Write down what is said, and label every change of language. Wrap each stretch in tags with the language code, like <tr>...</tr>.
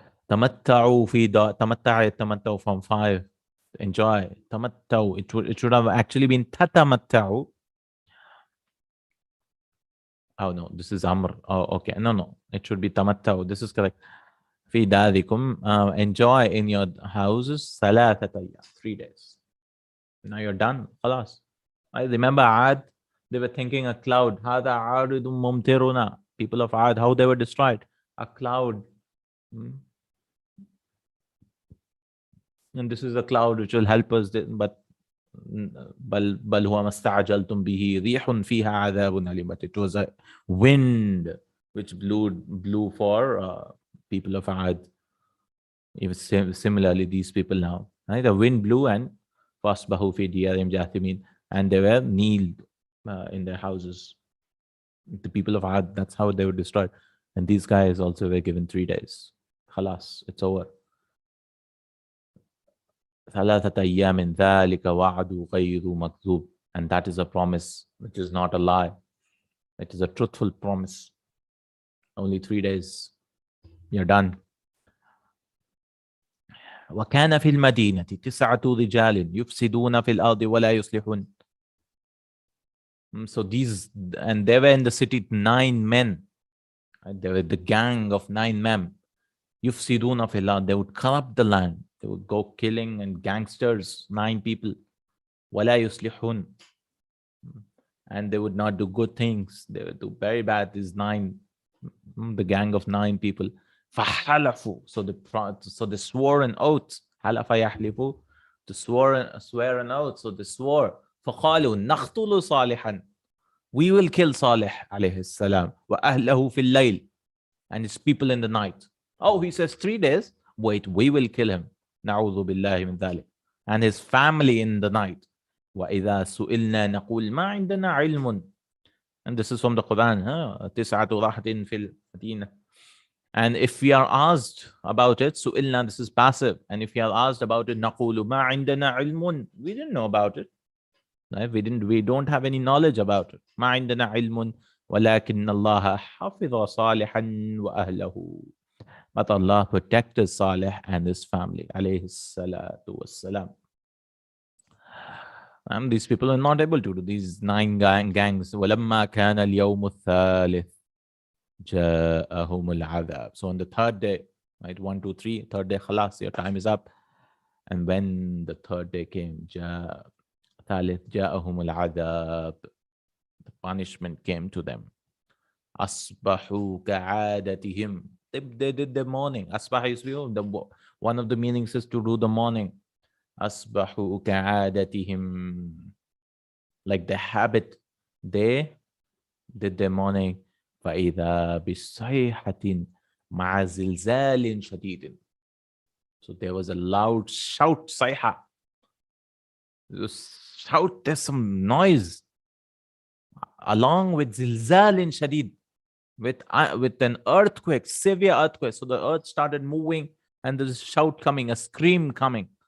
<ar>تَمَتَّعُوا فِي تَمَتَّعُوا</ar> <en>from 5. Enjoy.</en> <ar>تَمَتَّعُوا.</ar> <en>It should have actually been تَتَمَتَّعُوا. Oh no, this is Amr. Oh, okay. No. It should be</en> <ar>تَمَتَّعُوا.</ar> <en>This is correct.</en> <ar>فِي دَارِكُمْ.</ar> <en>Enjoy in your houses. 3 days. Now you're done.</en> <ar>خلاص.</ar> <en>I remember Ad. They were thinking a cloud.</en> <ar>هَذَا عَارِضٌ مُمْطِرُنَا.</ar> <en>People of Ad, how they were destroyed. A cloud. And this is a cloud which will help us. But بل هو ما استعجلتم به ريح فيها عذاب أليم. But it was a wind which blew for people of Ad. Even similarly, these people now. Right? The wind blew and</en> <ar>فَأَصْبَحُوا فِي دِيَارِهِمْ جَاثِمِينَ.</ar> <en>And they were kneeled in their houses. The people of Ad, that's how they were destroyed. And these guys also were given 3 days. Khalas, it's over.</en> <ar>ثلاثة أيام ذلك وعد غير مكذوب.</ar> <en>And that is a promise which is not a lie. It is a truthful promise. Only 3 days. You're done.</en> <ar>وكان في المدينة 9 رجال يفسدون في الأرض ولا يصلحون.</ar> <en>So they were in the city 9 men. They were the gang of 9 men.</en> <ar>يفسدون في الأرض.</ar> <en>They would corrupt the land. They would go killing and gangsters, 9 people.</en> <ar>ولا يصلحون.</ar> <en>And they would not do good things. They would do very bad. These 9, the gang of 9 people.</en> <ar>فحلفوا.</ar> <en>So they swore an oath.</en> <ar>حلف يحلفوا.</ar> <en>To swear an oath. So they swore.</en> <ar>فقالوا نقتل صالحا.</ar> <en>We will kill Saleh</en> <ar>عليه السلام. وأهله في الليل.</ar> <en>And his people in the night. Oh, he says 3 days. Wait, we will kill him.</en> <ar>نعوذ بالله من ذلك.</ar> <en>And his family in the night.</en> <ar>وإذا سئلنا نقول ما عندنا علم.</ar> <en>And this is from the Quran.</en> <ar>9 راحة في المدينة.</ar> <en>And if we are asked about it,</en> <ar>سئلنا,</ar> <en>this is passive. And if we are asked about it,</en> <ar>نقول ما عندنا علم.</ar> <en>We didn't know about it. Right? We don't have any knowledge about it.</en> <ar>ما عندنا علم ولكن الله حفظ صالحا وأهله.</ar> <en>But Allah protected Saleh and his family.</en> <ar>عليه الصلاة والسلام.</ar> <en>And these people are not able to do these 9 gangs.</en> <ar>ولما كان اليوم الثالث جاءهم العذاب.</ar> <en>So on the 3rd day, right? 1, 2, 3, 3rd day, khalas, your time is up. And when the 3rd day came,</en> <ar>ثالث جاءهم العذاب.</ar> <en>The punishment came to them.</en> <ar>أصبحوا كعادتهم.</ar> <en>They did the morning. Asbah is one of the meanings is to do the morning.</en> <ar>أصبحوا كعادتهم.</ar> <en>Like the habit, they did the morning.</en> <ar>فإذا بصيحة مع زلزال شديد.</ar> <en>So there was a loud shout,</en> <ar>صيحة.</ar> <en>Shout, there's some noise. Along with</en> <ar>زلزال شديد.</ar> <en>With an earthquake, severe earthquake. So the earth started moving and there's a shout coming, a scream coming.</en>